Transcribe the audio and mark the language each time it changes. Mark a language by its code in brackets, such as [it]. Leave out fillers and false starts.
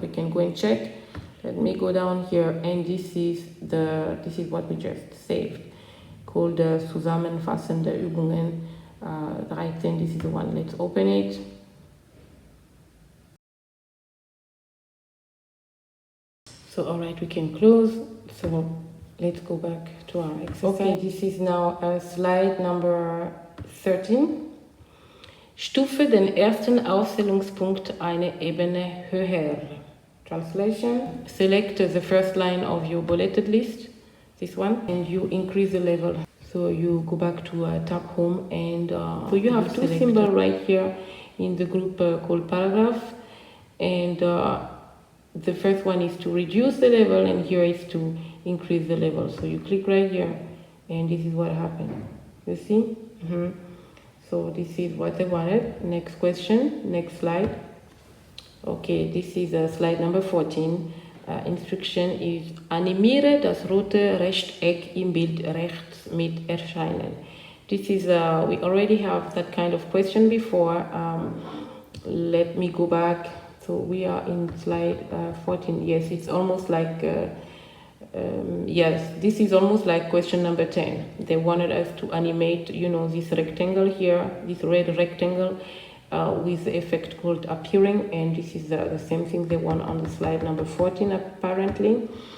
[en] We can go and check. Let me go down here, and this is what we just saved, called Zusammenfassende Übungen 13. This is the one. Let's open it. So all right, we can close. So let's go back to our exercise. Okay, this is now slide number 13. [de] Stufe den ersten Auszählungspunkt eine Ebene höher. [en] Translation, select the first line of your bulleted list, this one, and you increase the level. So you go back to tab home, and so you have two symbols right here in the group called paragraph, and the first one is to reduce the level, and here is to increase the level. So you click right here, and this is what happened. You see? So this is what they wanted. Next question, next slide. Okay, this is slide number 14. Instruction is [de] animiere das rote Rechteck im Bild rechts mit erscheinen. [en] This is, we already have that kind of question before. Let me go back. So we are in slide 14. Yes, it's almost like, yes, this is almost like question number 10. They wanted us to animate, you know, this rectangle here, this red rectangle, with the effect called appearing, and this is the same thing they want on the slide number 14 apparently.